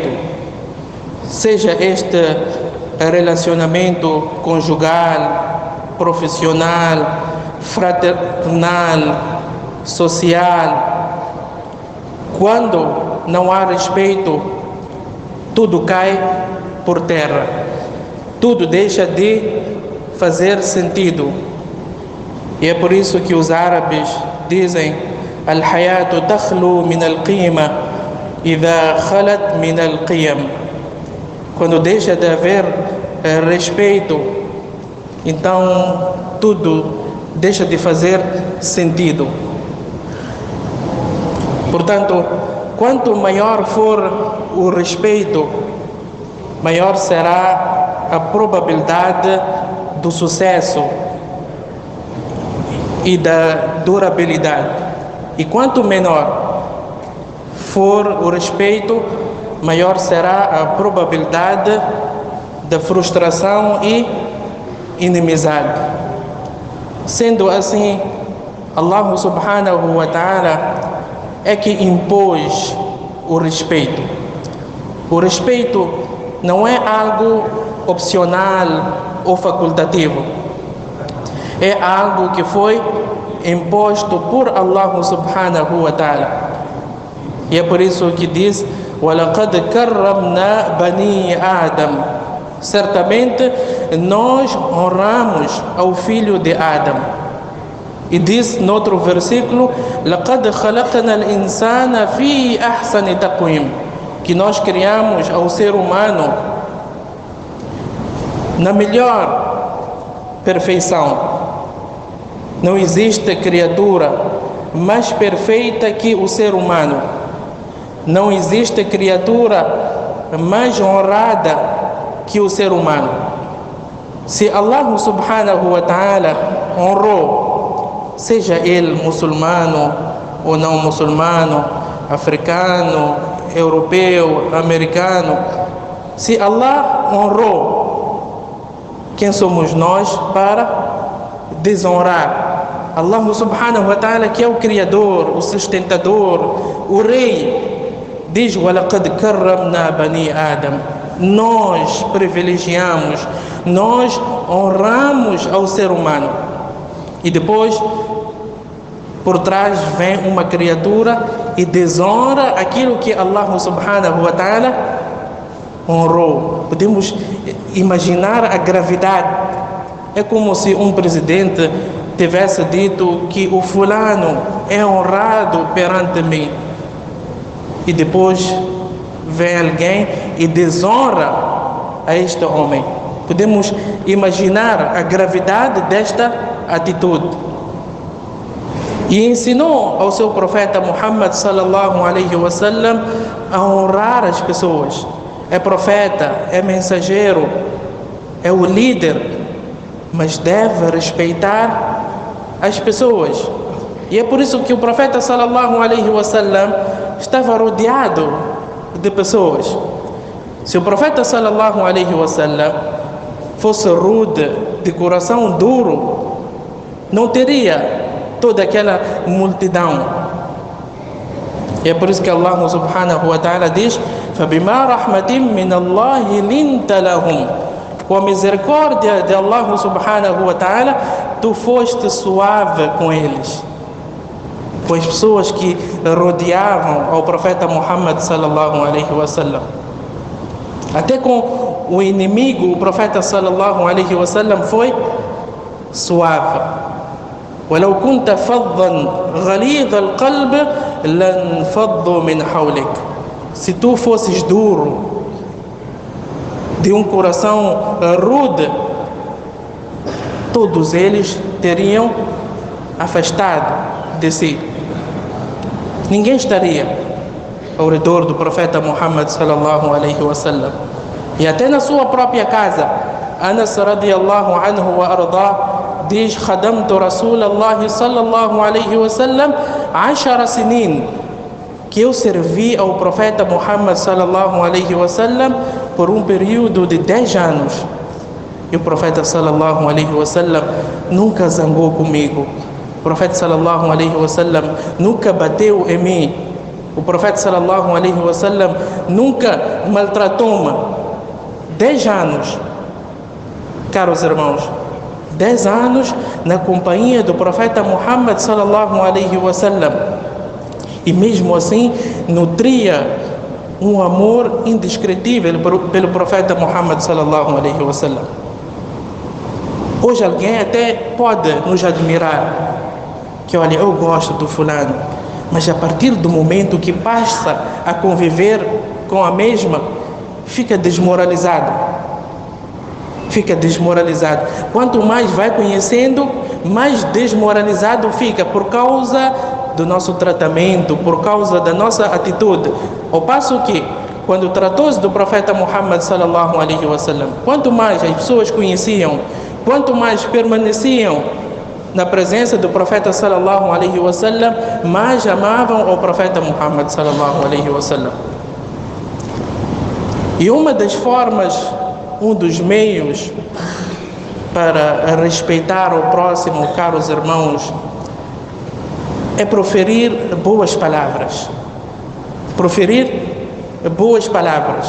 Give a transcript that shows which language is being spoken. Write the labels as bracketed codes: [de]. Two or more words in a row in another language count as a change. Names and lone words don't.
[pt] Seja este relacionamento conjugal, profissional, fraternal, social. Quando não há respeito, tudo cai por terra. Tudo deixa de fazer sentido. E é por isso que os árabes dizem: [ar] الحياة تخلو من القيمة إذا خلت من القيم. [pt] Quando deixa de haver respeito, então tudo deixa de fazer sentido. Portanto, quanto maior for o respeito, maior será a probabilidade do sucesso e da durabilidade. E quanto menor for o respeito, maior será a probabilidade da frustração e inimizade. Sendo assim, [ar] الله سبحانه وتعالى [pt] é que impôs o respeito. O respeito não é algo opcional ou facultativo. É algo que foi imposto por [ar] الله سبحانه وتعالى. [pt] E é por isso que diz: [ar] وَلَقَدْ كَرَّمْنَا بَنِي آدَمَ. [pt] Certamente nós honramos ao filho de Adão. E diz no outro versículo: [ar] لَقَدْ خَلَقْنَا الْإِنسَانَ فِي أَحْسَنِ تَقْوِيمٍ. [pt] Que nós criamos ao ser humano na melhor perfeição. Não existe criatura mais perfeita que o ser humano. Não existe criatura mais honrada que o ser humano. Se [ar] الله سبحانه وتعالى [pt] honrou, seja ele muçulmano ou não muçulmano, africano, europeu, americano, se Allah honrou, quem somos nós para desonrar [ar] الله سبحانه وتعالى, [pt] que é o Criador, o sustentador, o Rei? Diz: [ar] وَلَقَدْ كَرَّمْنَا بَنِي آدَمَ. [pt] Nós privilegiamos, nós honramos ao ser humano. E depois, por trás vem uma criatura e desonra aquilo que [ar] الله سبحانه وتعالى [pt] honrou. Podemos imaginar a gravidade. É como se um presidente tivesse dito que o fulano é honrado perante mim, e depois vem alguém e desonra a este homem. Podemos imaginar a gravidade desta atitude. E ensinou ao seu profeta Muhammad [ar] صلى الله عليه وسلم [pt] a honrar as pessoas. É profeta, é mensageiro, é o líder, mas deve respeitar as pessoas. E é por isso que o profeta [ar] صلى الله عليه وسلم [pt] estava rodeado de pessoas. Se o profeta [ar] صلى الله عليه وسلم [pt] fosse rude, de coração duro, não teria toda aquela multidão. E é por isso que [ar] الله سبحانه وتعالى diz: فَبِمَا رَحْمَةٍ مِّنَ اللَّهِ لِنْتَ لَهُمْ. [pt] Com a misericórdia de [ar] الله سبحانه وتعالى, [pt] tu foste suave com eles. com as pessoas que rodeavam ao profeta Muhammad [ar] صلى الله عليه وسلم. [pt] Até com o inimigo, o profeta [ar] صلى الله عليه وسلم [pt] foi suave. [ar] ولو كنت فظا غليظ القلب لانفضوا من حولك. [pt] Se tu fosses duro, de um coração rude, todos eles teriam afastado de si. Ninguém estaria ao redor do profeta Muhammad [ar] صلى الله عليه وسلم. [pt] E até na sua própria casa, [ar] Anas رضي الله عنه وأرضاه diz: "خدمت رسول الله صلى الله عليه وسلم 10 سنين", [pt] que eu servi ao profeta Muhammad [ar] صلى الله عليه وسلم [pt] por um período de 10 anos. E o profeta [ar] صلى الله عليه وسلم [pt] nunca zangou comigo. O profeta [ar] صلى الله عليه وسلم [pt] nunca bateu em mim. O profeta [ar] صلى الله عليه وسلم [pt] nunca maltratou-me. 10 anos, caros irmãos, 10 anos na companhia do profeta Muhammad [ar] صلى الله عليه وسلم. [pt] E mesmo assim nutria um amor indescritível pelo profeta Muhammad [ar] صلى الله عليه وسلم. [pt] Hoje alguém até pode nos admirar, que olha, eu gosto do fulano, mas a partir do momento que passa a conviver com a mesma, fica desmoralizado. Fica desmoralizado. Quanto mais vai conhecendo, mais desmoralizado fica por causa do nosso tratamento, por causa da nossa atitude. Ao passo que, quando tratou-se do profeta Muhammad [ar] صلى الله عليه وسلم, [pt] quanto mais as pessoas conheciam, quanto mais permaneciam na presença do profeta [ar] صلى الله عليه وسلم, [pt] mais amavam ao profeta Muhammad [ar] صلى الله عليه وسلم. [pt] E uma das formas, um dos meios para respeitar o próximo, caros irmãos, é proferir boas palavras. Proferir boas palavras.